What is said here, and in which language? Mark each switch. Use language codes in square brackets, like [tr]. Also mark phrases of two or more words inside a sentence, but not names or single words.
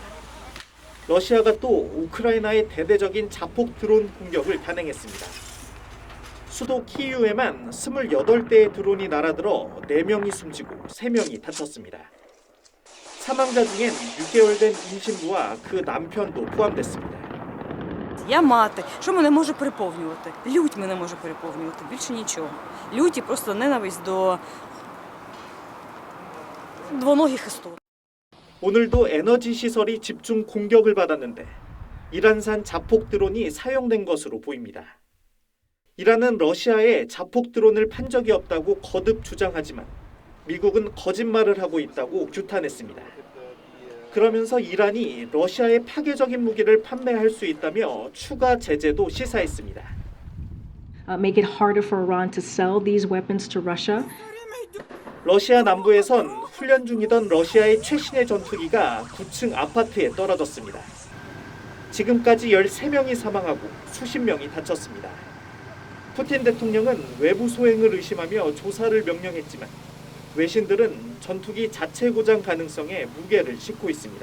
[ko] 러시아가 또 우크라이나의 대대적인 자폭 드론 공격을 단행했습니다. 수도 키이우에만 28대의 드론이 날아들어 4명이 숨지고 3명이 다쳤습니다. 사망자 중엔 6개월 된 임신부와 그 남편도 포함됐습니다. [uk] Я мати, що мене може переповнювати? Лють мене може переповнювати, більше нічого. Лють і просто ненависть до двоногих істот. [ko] 오늘도 에너지 시설이 집중 공격을 받았는데 이란산 자폭 드론이 사용된 것으로 보입니다. 이란은 러시아에 자폭 드론을 판 적이 없다고 거듭 주장하지만 미국은 거짓말을 하고 있다고 규탄했습니다. 그러면서 이란이 러시아에 파괴적인 무기를 판매할 수 있다며 추가 제재도 시사했습니다. [en] Make it harder for Iran to sell these weapons to Russia. [ko] 러시아 남부에선 훈련 중이던 러시아의 최신의 전투기가 9층 아파트에 떨어졌습니다. 지금까지 13명이 사망하고 수십 명이 다쳤습니다. 푸틴 대통령은 외부 소행을 의심하며 조사를 명령했지만 외신들은 전투기 자체 고장 가능성에 무게를 싣고 있습니다.